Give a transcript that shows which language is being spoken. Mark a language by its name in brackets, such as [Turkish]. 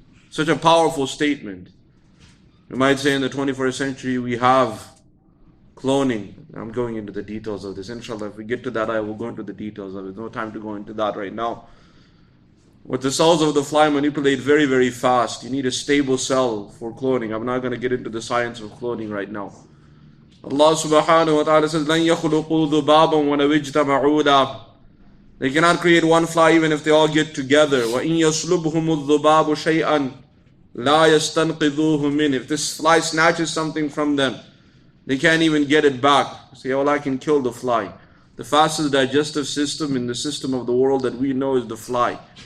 [English] Such a powerful statement. You might say in the 21st century we have cloning. I'm going into the details of this. Inshallah, if we get to that, I will go into the details of it. There's no time to go into that right now. With the cells of the fly manipulate very, very fast. You need a stable cell for cloning. I'm not going to get into the science of cloning right now. Allah subhanahu wa ta'ala says, [Arabic] لَن يَخْلُقُوا ذُبَابًا وَلَوْ اجْتَمَعُوا لَهُ. [English] They cannot create one fly even if they all get together. [Arabic] وَإِن يَسْلُبْهُمُ الذُّبَابُ شَيْئًا لَا يَسْتَنْقِذُوهُ مِنْهُ. [English] If this fly snatches something from them, they can't even get it back. Say, well, I can kill the fly. The fastest digestive system in the system of the world that we know is the fly.